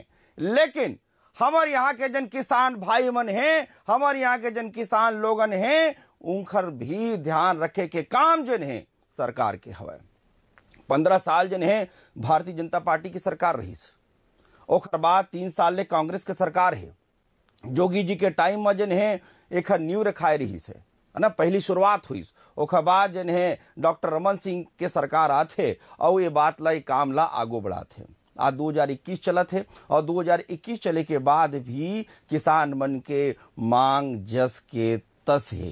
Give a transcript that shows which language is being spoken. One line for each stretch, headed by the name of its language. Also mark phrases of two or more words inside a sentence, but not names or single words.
Chhattisgarhi: लेकिन हमारे यहाँ के जन किसान भाई मन हैं, हमारे यहाँ के जन किसान लोगन हैं, उनकर भी ध्यान रखे के काम जन है सरकार के हवे। 15 साल जन है भारतीय जनता पार्टी की सरकार रही, ओकर बाद 3 साल ले कांग्रेस के सरकार है। जोगी जी के टाइम में जन है एक न्यू रखाए रही से, है ना, पहली शुरुआत हुई। ओकर बाद जन है डॉक्टर रमन सिंह के सरकार आते और ये बात ला काम ला आगो बढ़ाते। आज 2021 चलत है और 2021 चले के बाद भी किसान मन के मांग जस के तस है।